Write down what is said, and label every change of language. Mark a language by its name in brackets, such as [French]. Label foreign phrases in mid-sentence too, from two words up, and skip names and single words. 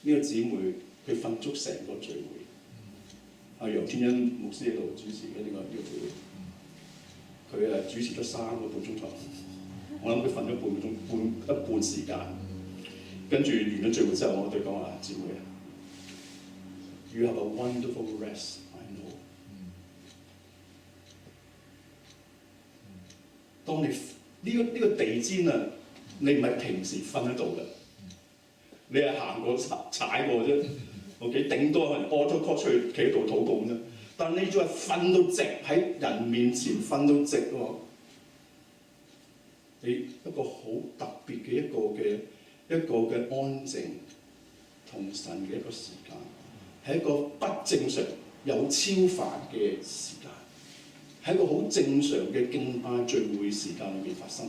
[Cantonese] 呢個姊妹佢瞓足成個聚會，阿楊天恩牧師喺度主持嘅呢個聚會。佢主持咗3個半鐘頭，我諗佢瞓咗一半時間，跟住完咗聚會之後，我對佢講話：姊妹啊 ， [English] You have a wonderful rest, I know。 [Cantonese] 當你呢個地氈啊，你唔係平時瞓喺度嘅，你係行過踩過啫。OK， 頂多可能屙咗 call 出去企喺度禱告啫。但你仲係瞓到直喺人面前瞓到直喎，你一個好特別嘅一個嘅安靜同神嘅一個時間，係一個不正常有超凡嘅時間，係一個好正常嘅敬拜聚會時間裏面發生。